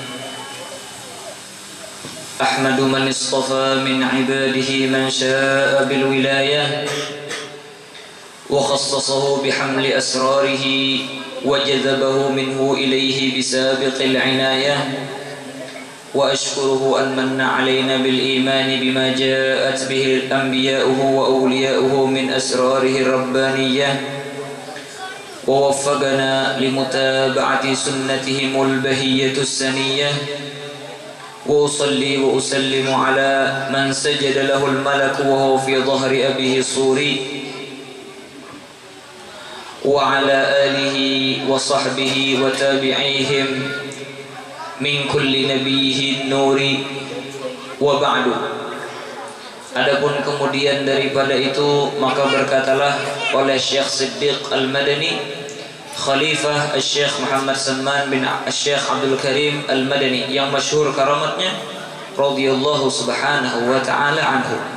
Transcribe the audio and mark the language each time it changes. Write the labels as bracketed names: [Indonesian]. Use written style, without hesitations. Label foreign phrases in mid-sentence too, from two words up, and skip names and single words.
[Arabic] أحمد من اصطفى من عباده من شاء بالولاية وخصصه بحمل أسراره وجذبه منه إليه بسابق العناية وأشكره أن من علينا بالإيمان بما جاءت به أنبياؤه وأولياؤه من أسراره الربانية ووفقنا لمتابعة سنتهم البهية السنية وأصلي وأسلم على من سجد له الملك وهو في ظهر أبيه الصوري وعلى آله وصحبه وتابعيهم من كل نبيه النور وبعد. [Malay] Adapun kemudian daripada itu maka berkatalah oleh Syekh Siddiq Al-Madani Khalifah Syekh Muhammad Salman bin Syekh Abdul Karim Al-Madani yang masyhur karamatnya [Arabic] رضي الله سبحانه وتعالى عنه.